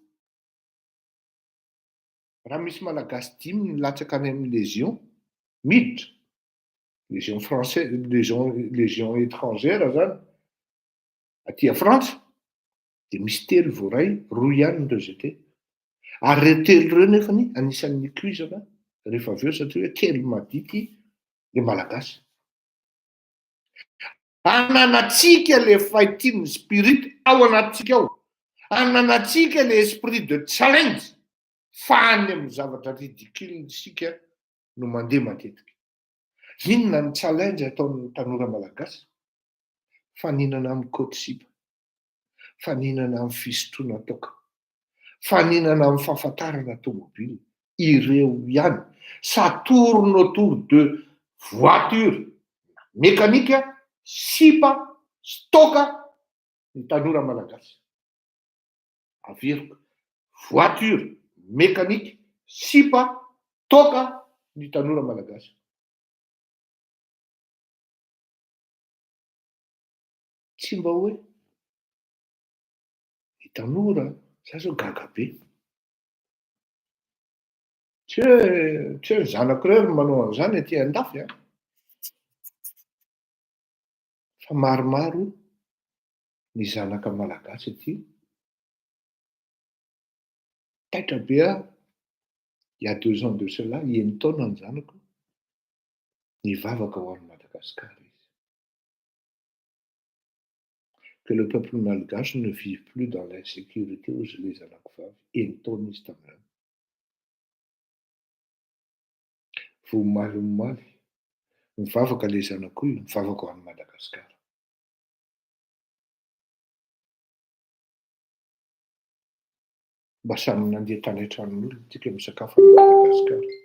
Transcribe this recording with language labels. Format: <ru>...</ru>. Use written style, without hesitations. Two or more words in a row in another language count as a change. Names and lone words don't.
<mg>Raha misy malagasy 5 nilatsaka any amin'ny légion miditra,</mg> <fr>légion française, légion étrangère</fr> <mg>zany aty a Frantsa, dia misy 3 voaray, 2 ihany no rejeté. Ary 3 ireo nefany anisan'ny cuisana rehefa avy eo satria hoe kely madity le malagasy. Ananatsika le</mg> <en>fighting spirit</en> <mg>ao anatsika ao, ananatsika le</mg> <fr>esprit de challenge,</fr> <mg>fa any amin'ny zavatra ridicule sika no mandeha matetika. Inona ny challenge ataon'ny tanora malagasy? Faninana amin'ny côte sipa, faninana amin'ny fisotroana toka, faninana amin'ny fahafantarana tomobile. Ireo ihany.</mg> <fr>Ça tourne autour de voiture mécanique,</fr> <mg>sipa, stoka ny tanora malagasy. Averiko,</mg> <fr>voiture mécanique,</fr> <mg>sipa, toka ny tanora malagasy. Tsy mba hoe ny tanora za zao gaga be. Tsy hoe ny zanako irery manao an'izany aty andafy, hein? Fa maromaro ny zanaka malagasy aty. Taitra be aho,</mg> <fr>il y a 2 ans de cela,</fr> <mg>1 taona ny zanako, nivavaka ho an'i Madagasikara izy.</mg> <fr>Que le peuple malgache ne vive plus dans l'insécurité où je les</fr> <mg>zanako vavy. 1 taona izy tamin'izany. Vomaly, mivavaka le zanako io, mivavaka ho an'i Madagasikara. Mba samy nandeha tany an-tranon'olona tsika misakafo an'i Madagasikara.</mg>